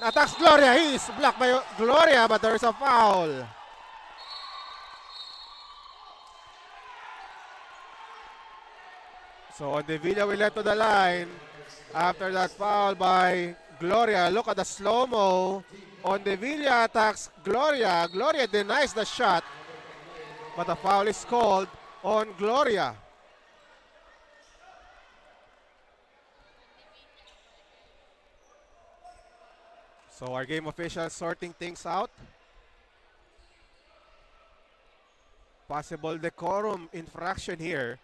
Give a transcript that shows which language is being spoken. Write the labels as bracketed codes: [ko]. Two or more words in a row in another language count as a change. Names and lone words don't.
[en] Attacks Gloria. He's blocked by Gloria, but there is a foul. So Ondevilla will let to the line after that foul by Gloria. Look at the slow-mo. Ondevilla attacks Gloria. Gloria denies the shot, but the foul is called on Gloria. So our game officials sorting things out. Possible decorum infraction here.